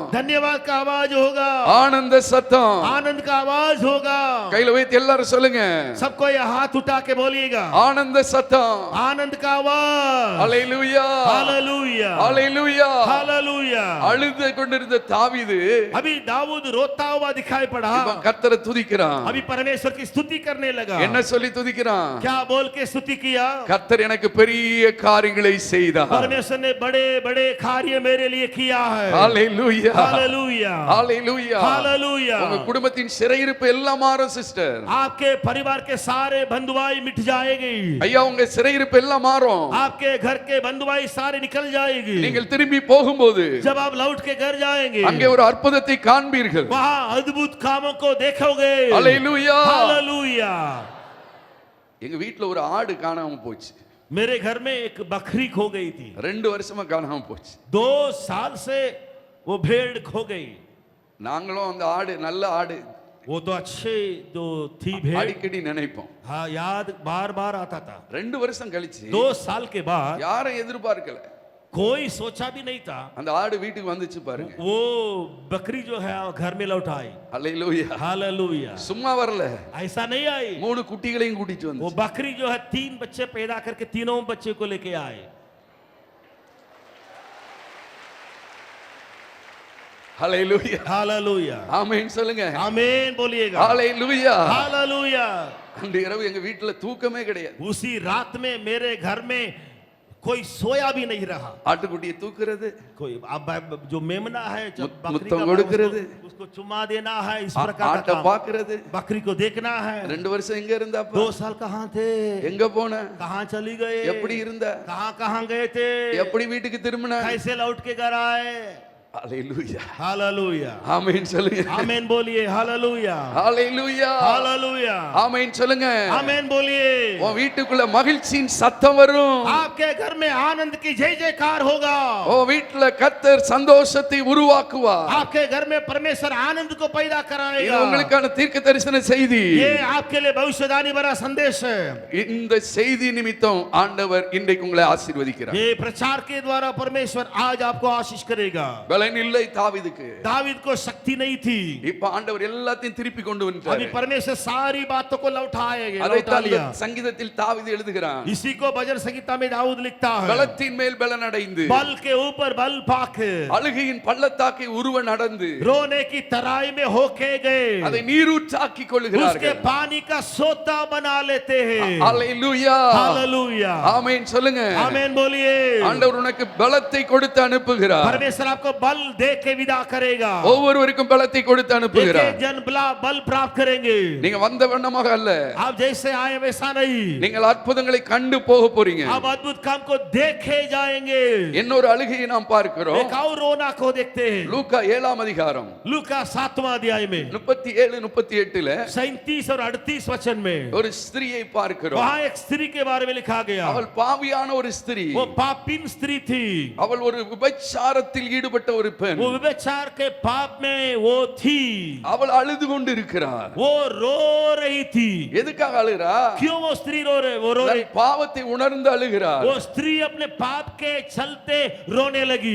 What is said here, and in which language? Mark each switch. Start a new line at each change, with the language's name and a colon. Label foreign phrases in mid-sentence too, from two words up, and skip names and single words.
Hindi: धन्यवाद का आवाज होगा,
Tamil: ஆனந்த சத்தம்.
Hindi: आनंद का आवाज होगा।
Tamil: கையில வைத்து எல்லாரும் சொல்லுங்க,
Hindi: सबको ये हाथ उठा के बोलिएगा,
Tamil: ஆனந்த சத்தம்.
Hindi: आनंद का आवाज।
Tamil: ஹalleluya,
Hindi: हालेलुया,
Tamil: ஹalleluya.
Hindi: हालेलुया।
Tamil: அழுது கொண்டிருந்த தாவீது
Hindi: अभी दाऊद रोता हुआ दिखाई पड़ा,
Tamil: இப்ப கர்த்தரை துதிக்கிறான்.
Hindi: अभी परमेश्वर की स्तुति करने लगा।
Tamil: என்ன சொல்லி துதிக்கிறான்?
Hindi: क्या बोल के स्तुति किया?
Tamil: கர்த்தர் எனக்கு பெரிய காரியங்களை செய்தார்.
Hindi: परमेश्वर ने बड़े बड़े कार्य मेरे लिए किया है।
Tamil: ஹalleluya,
Hindi: हालेलुया,
Tamil: ஹalleluya.
Hindi: हालेलुया।
Tamil: உங்க குடும்பத்தின் சிறையிருப்பு எல்லாம் மாறும் சிஸ்டர்.
Hindi: आपके परिवार के सारे बंधुआई मिट जाएगी।
Tamil: ஐயா உங்க சிறையிருப்பு எல்லாம் மாறும்.
Hindi: आपके घर के बंधुआई सारे निकल जाएगी।
Tamil: நீங்கள் திரும்பி போகும்போது
Hindi: जब आप लौट के घर जाएंगे
Tamil: அங்கே ஒரு அற்புதத்தை காண்பீர்கள்.
Hindi: वहाँ अद्भुत कामों को देखोगे।
Tamil: ஹalleluya.
Hindi: हालेलुया।
Tamil: எங்க வீட்ல ஒரு ஆடு காணாம போச்சு.
Hindi: मेरे घर में एक बकरी खो गई थी।
Tamil: 2 வருஷமா காணாம போச்சு.
Hindi: 2 साल से वो भेड़ खो गई।
Tamil: நாங்களும் அந்த ஆடு நல்ல ஆடு
Hindi: वो तो अच्छे जो थी भेड़,
Tamil: அடிக்கடி நினைப்போம்.
Hindi: हाँ याद बार बार आता था।
Tamil: 2 வருஷம் கழிச்சு
Hindi: 2 साल के बाद
Tamil: யாரும் எதிர்பார்க்கல,
Hindi: कोई सोचा भी नहीं था
Tamil: அந்த ஆடு வீட்டுக்கு வந்துச்சு பாருங்க.
Hindi: वो बकरी जो है घर में लौट आई।
Tamil: ஹalleluya.
Hindi: हालेलुया।
Tamil: சும்மா வரல,
Hindi: ऐसा नहीं आई,
Tamil: 3 குட்டிகளையும் கூட்டிட்டு
Hindi: वो
Tamil: வந்து.
Hindi: बकरी जो है 3 बच्चे पैदा करके तीनों बच्चे को लेके आए।
Tamil: ஹalleluya.
Hindi: हालेलुया।
Tamil: ஆமென் சொல்லுங்க.
Hindi: आमीन बोलिएगा।
Tamil: ஹalleluya.
Hindi: हालेलुया।
Tamil: அன்று இரவு எங்க வீட்ல தூக்கமே கிடையாது.
Hindi: उसी रात में मेरे घर में कोई सोया भी नहीं रहा।
Tamil: ஆட்டுக்குட்டியை தூக்குறது,
Hindi: कोई अब जो मेमना है जब बकरी मुत्तम का
Tamil: கொடுக்கிறது,
Hindi: उसको चुम्मा देना है, इस प्रकार
Tamil: ஆட்டை
Hindi: का काम।
Tamil: பாக்குறது.
Hindi: बकरी को देखना है।
Tamil: 2 வருஷம் எங்க இருந்தாப்பா?
Hindi: 2 साल कहाँ थे?
Tamil: எங்க போன?
Hindi: कहाँ चली गए?
Tamil: எப்படி இருந்த?
Hindi: कहाँ कहाँ गए थे?
Tamil: எப்படி வீட்டுக்கு திரும்பின?
Hindi: कैसे लौट के घर आए?
Tamil: ஹalleluya.
Hindi: हालेलुया।
Tamil: ஆமென் சொல்லுங்க.
Hindi: आमीन बोलिए। हालेलुया।
Tamil: ஹalleluya.
Hindi: हालेलुया।
Tamil: ஆமென் சொல்லுங்க.
Hindi: आमीन बोलिए।
Tamil: உன் வீட்டுக்குள்ள மகிழ்ச்சியின் சத்தம் வரும்.
Hindi: आपके घर में आनंद की जय जयकार होगा।
Tamil: உன் வீட்டுல கர்த்தர் சந்தோஷத்தை உருவாக்குவார்.
Hindi: आपके घर में परमेश्वर आनंद को पैदा
Tamil: இது
Hindi: कराएगा।
Tamil: உங்களுக்கான தீர்க்க தரிசன செய்தி.
Hindi: ये आपके लिए भविष्यवाणी भरा संदेश है।
Tamil: இந்த செய்தி நிமித்தம் ஆண்டவர் இன்றைக்கு உங்களை ஆசீர்வதிக்கிறார்.
Hindi: ये प्रचार के द्वारा परमेश्वर आज आपको आशीष करेगा।
Tamil: பலன் இல்லை தாவீதுக்கு.
Hindi: दावीद को शक्ति नहीं थी,
Tamil: இப்ப ஆண்டவர் எல்லாத்தையும் திருப்பி கொண்டு
Hindi: अभी
Tamil: வந்துட்டார்.
Hindi: परमेश्वर सारी बातों को लौटाएगा, लौटा
Tamil: அதைத்தான்
Hindi: लिया।
Tamil: சங்கீதத்தில் தாவீது எழுதுகிறான்.
Hindi: इसी को भजन संगीता में दाऊद लिखता है,
Tamil: பலத்தின் மேல் பலன் அடைந்து
Hindi: बल के ऊपर बल पाके
Tamil: அழுகையின் பள்ளத்தாக்கை உருவ நடந்து
Hindi: रोने की तराई में होके गए,
Tamil: அதை நீரூற்றாக்கி
Hindi: उसके
Tamil: கொள்கிறார்கள்.
Hindi: पानी का सोता बना लेते हैं।
Tamil: ஹalleluya.
Hindi: हालेलुया।
Tamil: ஆமென் சொல்லுங்க.
Hindi: आमीन बोलिए।
Tamil: ஆண்டவர் உனக்கு பலத்தை கொடுத்து அனுப்புகிறார்.
Hindi: परमेश्वर आपको बल दे के विदा करेगा।
Tamil: ஒவ்வொருவருக்கும் பலத்தை கொடுத்து
Hindi: एक
Tamil: அனுப்புகிறார்.
Hindi: एक जन बल प्राप्त करेंगे।
Tamil: நீங்க வந்த வண்ணமாக அல்ல,
Hindi: आप जैसे आए वैसा नहीं,
Tamil: நீங்கள் அற்புதங்களை கண்டு போக போறீங்க.
Hindi: आप अद्भुत काम को देखे जाएंगे।
Tamil: இன்னொரு அழுகையை நாம் பார்க்கிறோம்.
Hindi: एक और रोना को देखते हैं।
Tamil: லூக்கா 7ஆம் அதிகாரம்
Hindi: लूका 7वां अध्याय में
Tamil: 37 38ல
Hindi: 37 और 38 वचन में
Tamil: ஒரு ஸ்திரியை பார்க்கிறோம்.
Hindi: वहाँ एक स्त्री के बारे में लिखा गया।
Tamil: அவள் பாவியான ஒரு ஸ்திரீ.
Hindi: वो पापीन स्त्री थी,
Tamil: அவள் ஒரு விபச்சாரத்தில் ஈடுபட்ட ஒரு பெண்.
Hindi: वो व्यभिचार के पाप में वो थी,
Tamil: அவள் அழுது கொண்டு இருக்கிறார்.
Hindi: वो रो रही थी।
Tamil: எதுக்காக அழுகிறா?
Hindi: क्यों वो स्त्री रो रही? वो रो रही,
Tamil: தன் பாவத்தை உணர்ந்து அழுகிறார்.
Hindi: वो स्त्री अपने पाप के चलते रोने लगी,